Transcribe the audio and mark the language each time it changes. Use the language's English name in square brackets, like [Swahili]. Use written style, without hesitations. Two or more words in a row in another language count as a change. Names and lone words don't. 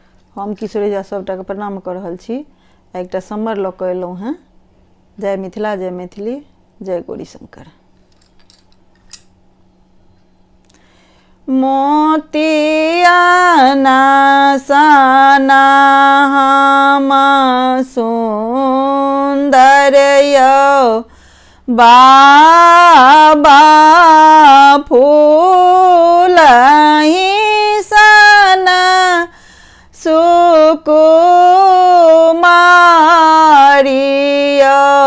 [Maithili] हम किशोरी झा सबटा के प्रणाम कर रहल छी। एकटा सम्मर लऽ कऽ एलहुँ हैं। जय मिथिला, जय मैथिली, जय गौरी शंकर। मोतिया साना हम सुंदर यौ बाबा फूलहि सन सुकुमारिया